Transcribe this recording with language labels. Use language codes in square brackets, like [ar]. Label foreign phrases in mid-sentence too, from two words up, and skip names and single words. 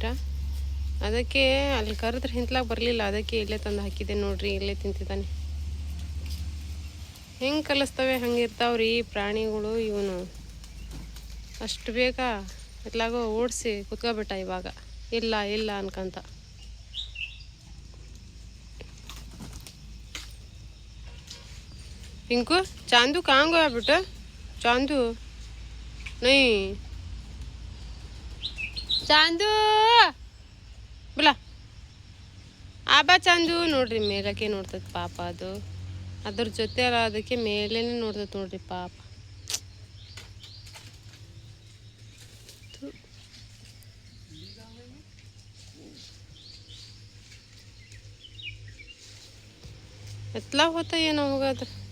[kn] ಅದಕ್ಕೆ ಅಲ್ಲಿ ಕರೆದ್ರೆ ಹಿಂತ್ಲಾಗ ಬರಲಿಲ್ಲ. ಅದಕ್ಕೆ ಇಲ್ಲೇ ತಂದು ಹಾಕಿದ್ದೆ ನೋಡ್ರಿ. ಇಲ್ಲೇ ತಿಂತಿದ್ದಾನೆ. ಹೆಂಗೆ ಕಲಿಸ್ತವೆ ಹಂಗೆ ಇರ್ತಾವ್ರಿ ಪ್ರಾಣಿಗಳು. ಇವನು ಅಷ್ಟು ಬೇಗ ಎಲ್ಲಾಗೋ ಓಡಿಸಿ ಕುತ್ಕೊಬಿಟ್ಟ ಇವಾಗ. ಇಲ್ಲ ಇಲ್ಲ ಅನ್ಕಂತ. [hi] पिंकू चांदू कहाँ गया बेटा? चांदू नहीं, चांदू बोला आबा चांदू [kn] ನೋಡ್ರಿ ಮೇಲಕ್ಕೆ ನೋಡ್ತದೆ ಪಾಪ. ಅದು ಅದ್ರ ಜೊತೆ ಅಲ್ಲ ಅದಕ್ಕೆ ಮೇಲೇನೆ ನೋಡ್ತದೆ ನೋಡ್ರಿ ಪಾಪ. ಎತ್ಲಾ ಹೋತ ಏನೋ ಹೋಗೋದು.